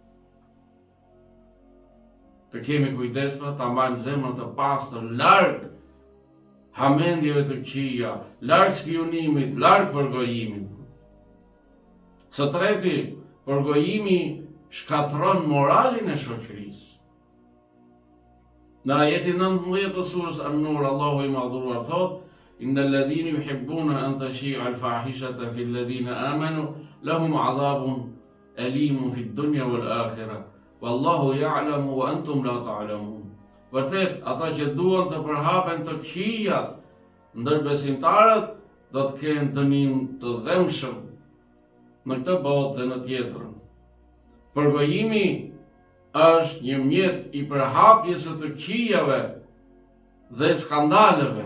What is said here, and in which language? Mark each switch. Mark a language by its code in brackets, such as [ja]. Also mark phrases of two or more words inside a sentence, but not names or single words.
[sq] Të kemi kujdes ta mbajmë zemrën të pastër, larg hamendjeve të këqija, larg spionimit, larg përgojimit. Së treti, përgojimi shkatron moralin e shoqërisë. Në ajetin 19 të surës An-Nur, Allahu i madhruar thot: [ar] إن الذين يحبون أن تشيع الفاحشة في الذين آمنوا لهم عذاب أليم في الدنيا والآخرة والله يعلم وأنتم لا تعلمون. [sq] Vërtet, ata që duan të përhapen të këqijat ndër besimtarët do të kenë dënim të dhëmshëm në këtë botë dhe në tjetrën. Përgojimi është një mjet i përhapjes së të këqijave dhe skandaleve.